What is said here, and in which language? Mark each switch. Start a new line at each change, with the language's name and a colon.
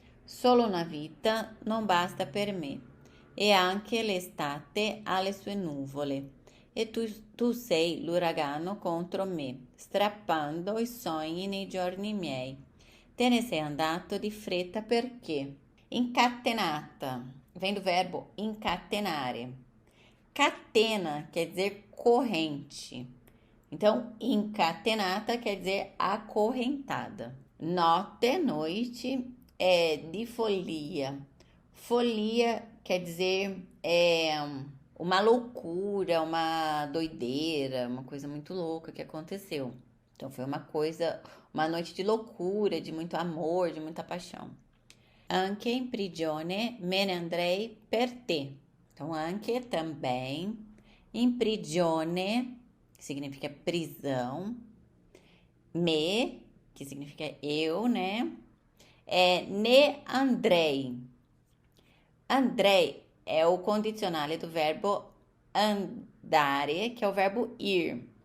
Italian: Solo una vita non basta per me. E anche l'estate ha le sue nuvole. E tu sei l'uragano contro me, strappando i sogni nei giorni miei. Te ne sei andato di fretta perché?
Portuguese: Incatenata, vem do verbo incatenare. Catena quer dizer corrente. Então, incatenata quer dizer acorrentada. Notte, noite, é de folia. Folia quer dizer uma loucura, uma doideira, uma coisa muito louca que aconteceu. Então, foi uma noite de loucura, de muito amor, de muita paixão.
Italian: Anche in prigione me ne andrei per te.
Portuguese: Então,
Italian: anche
Portuguese: também.
Italian: In prigione,
Portuguese: que significa prisão. Me, que significa eu, né?
Italian: Ne andrei.
Portuguese: Andrei é o condicionale do verbo andare, que é o verbo ir.